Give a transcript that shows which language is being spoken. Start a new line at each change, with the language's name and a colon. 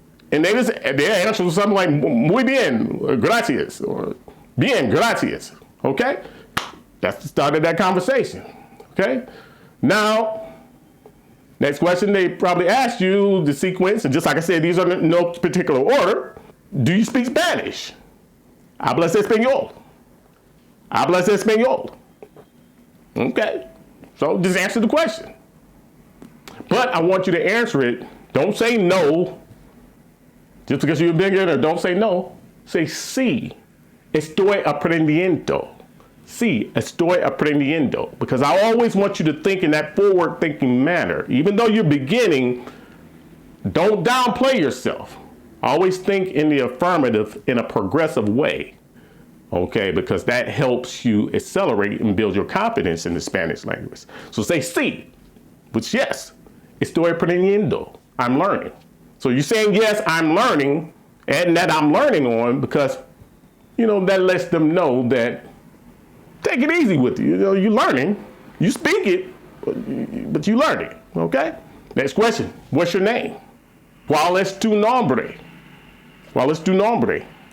English: And they answer something like,
Spanish: muy bien, gracias,
English: or
Spanish: bien, gracias.
English: Okay? That's the start of that conversation. Okay? Now, next question, they probably ask you the sequence, and just like I said, these are in no particular order. Do you speak Spanish?
Spanish: ¿Hablas español? ¿Hablas español?
English: Okay. So just answer the question. But I want you to answer it. Don't say no. Just because you're a beginner, don't say no. Say sí.
Spanish: Estoy aprendiendo. Sí, estoy aprendiendo.
English: Because I always want you to think in that forward-thinking manner. Even though you're beginning, don't downplay yourself. Always think in the affirmative in a progressive way. Okay, because that helps you accelerate and build your confidence in the Spanish language. So say sí, which yes,
Spanish: estoy aprendiendo.
English: I'm learning. So you're saying yes, I'm learning, and that I'm learning on because, that lets them know that take it easy with you. You're learning. You speak it, but you learn it. Okay? Next question. What's your name?
Spanish: ¿Cuál es tu nombre?
English: ¿Cuál es tu nombre?